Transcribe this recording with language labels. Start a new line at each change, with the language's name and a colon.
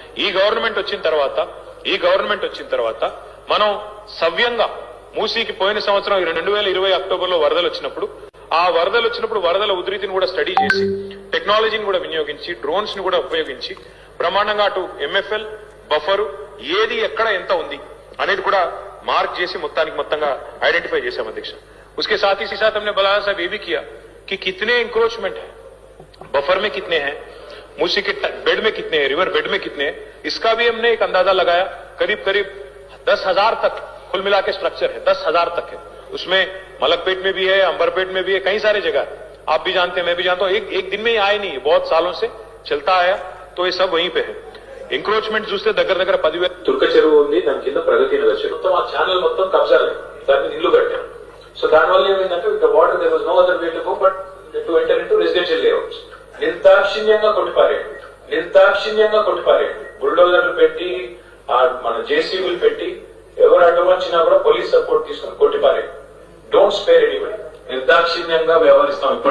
Telugu: ఈ గవర్నమెంట్ వచ్చిన తర్వాత మనం సవ్యంగా మూసీకి పోయిన సంవత్సరం 2020 అక్టోబర్లో వరదలు వచ్చినప్పుడు వరదల ఉధృతిని కూడా స్టడీ చేసి టెక్నాలజీని కూడా వినియోగించి డ్రోన్స్ ని కూడా ఉపయోగించి బ్రహ్మాండంగా అటు ఎంఎఫ్ఎల్ బఫరు ఏది ఎక్కడ ఎంత ఉంది అనేది కూడా మార్క్ చేసి మొత్తంగా ఐడెంటిఫై చేశాం అధ్యక్ష.
Hindi: उसके साथ ही साथ हमने बलाया साहब ये भी किया कि कितने इंक्रोचमेंट है, बफर में कितने हैं, मूसी के बेड में कितने हैं, रिवर बेड में कितने हैं, इसका भी हमने एक अंदाजा लगाया. करीब 10,000 तक कुल मिला के स्ट्रक्चर है, 10,000 तक है. उसमें मलकपेट में भी है, अंबरपेट में भी है, कई सारे जगह आप भी जानते हैं, मैं भी जानता हूं. एक दिन में ही आए नहीं, बहुत सालों से चलता आया, तो ये सब वहीं पे है.
Telugu: ఎంక్రోచ్మెంట్ చూస్తే దగ్గర 10,000 తుర్క చెరువు ఉంది, దాని కింద ప్రగతి నగర్ చెరువు మొత్తం ఆ ఛానల్ మొత్తం కబ్జా లేదు, దాని మీద ఇల్లు కట్టాం. సో దానివల్ల ఏమైందంటే
English: The water there was no other way to go but to enter into residential layouts.
Telugu: నిర్దాక్షిణ్యంగా కొట్టిపారేయండి బుల్డోజర్లు పెట్టి మన జేసీబీలు పెట్టి ఎవరు అడ్డం వచ్చినా కూడా పోలీస్ సపోర్ట్ తీసుకుని కొట్టిపారేయండి.
English: Don't spare anybody.
Telugu: నిర్దాక్షిణ్యంగా వ్యవహరిస్తాం. ఇప్పుడు